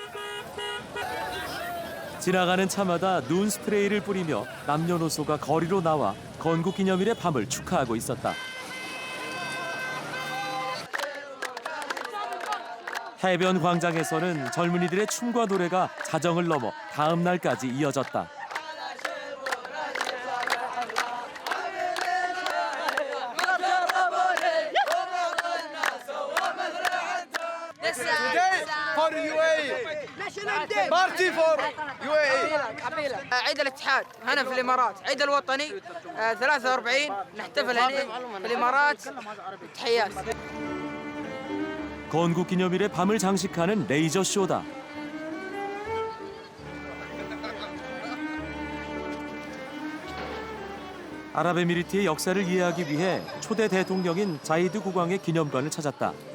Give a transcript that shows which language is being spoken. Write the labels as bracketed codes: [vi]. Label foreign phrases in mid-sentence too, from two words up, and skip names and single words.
[ko] 지나가는 차마다 눈 스프레이를 뿌리며 남녀노소가 거리로 나와 건국 기념일의 밤을 축하하고 있었다. 해변 광장에서는 젊은이들의 춤과 노래가 자정을 넘어 다음 날까지 이어졌다. [en] Today for UAE. Party for UAE. [ar] عيد الاتحاد هنا في الامارات، عيد الوطني 43 نحتفل هنا في الامارات. تحيات. [ko] 건국 기념일의 밤을 장식하는 레이저 쇼다. 아랍에미리트의 역사를 이해하기 위해 초대 대통령인 자이드 국왕의 기념관을 찾았다.